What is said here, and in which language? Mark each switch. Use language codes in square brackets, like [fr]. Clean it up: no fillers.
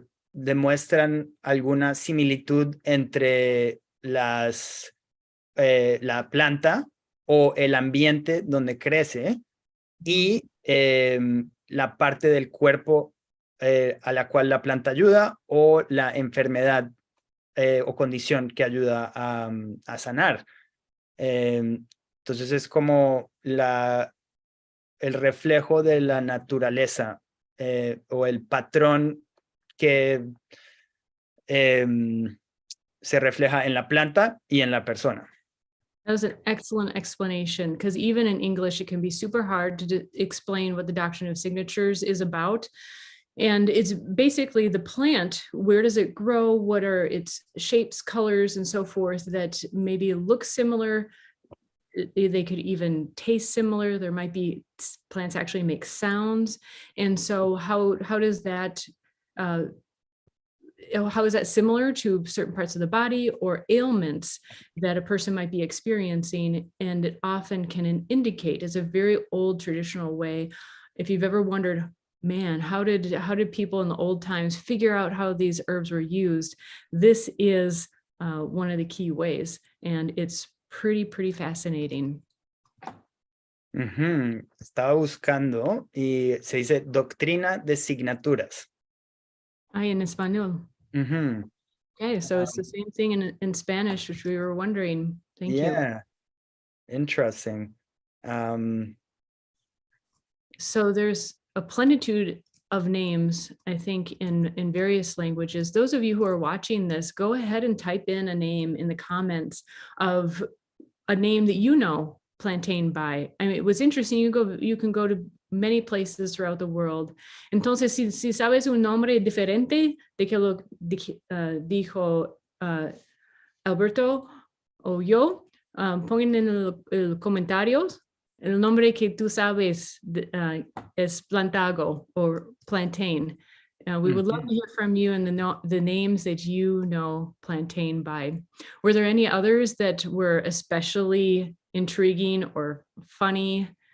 [es] demuestran alguna similitud entre la planta o el ambiente donde crece y la parte del cuerpo a la cual la planta ayuda o la enfermedad o condición que ayuda a sanar. Entonces es como el reflejo de la naturaleza o el patrón que se refleja en la planta y en la persona. [en] That was an excellent explanation, because even in English, it can be super hard to explain what the Doctrine of Signatures is about. And it's basically the plant. Where does it grow? What are its shapes, colors, and so forth that maybe look similar? They could even taste similar. There might be plants actually make sounds. And so how does that how is that similar to certain parts of the body or ailments that a person might be experiencing? And it often can indicate, as a very old traditional way, if you've ever wondered, man, how did people in the old times figure out how these herbs were used? This is one of the key ways, and it's pretty fascinating. [es] Estaba buscando y se dice Doctrina de Signaturas. En español. [en] Okay, so it's the same thing in Spanish, which we were wondering. Thank you. Yeah, interesting. So there's a plenitude of names, I think, in various languages. Those of you who are watching this, go ahead and type in a name in the comments of a name that you know Plantain by. I mean, it was interesting. You can go to many places throughout the world. [es] Entonces, si sabes un nombre diferente de que lo dijo Alberto o yo, pongan en los comentarios el nombre que tú sabes es Plantago or Plantain. [en] We would love to hear from you and the names that you know Plantain by. Were there any others that were especially intriguing or funny?